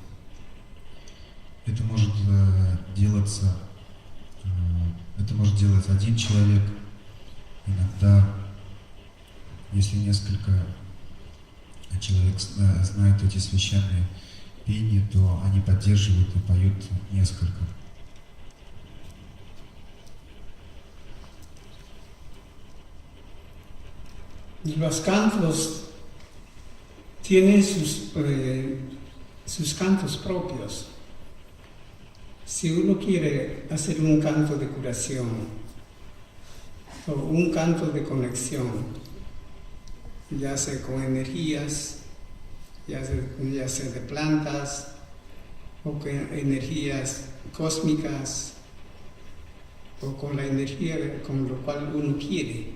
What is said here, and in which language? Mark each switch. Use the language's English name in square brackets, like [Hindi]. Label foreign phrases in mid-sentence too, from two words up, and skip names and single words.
[Russian] Это может делать один человек. Иногда, если несколько человек знают эти священные пения, то они поддерживают и поют несколько. [Spanish] Los cantos tienen sus cantos propios. Si uno quiere hacer un canto de curación o un canto de conexión, ya sea con energías, ya sea de plantas o con energías cósmicas o con la energía con lo cual uno quiere.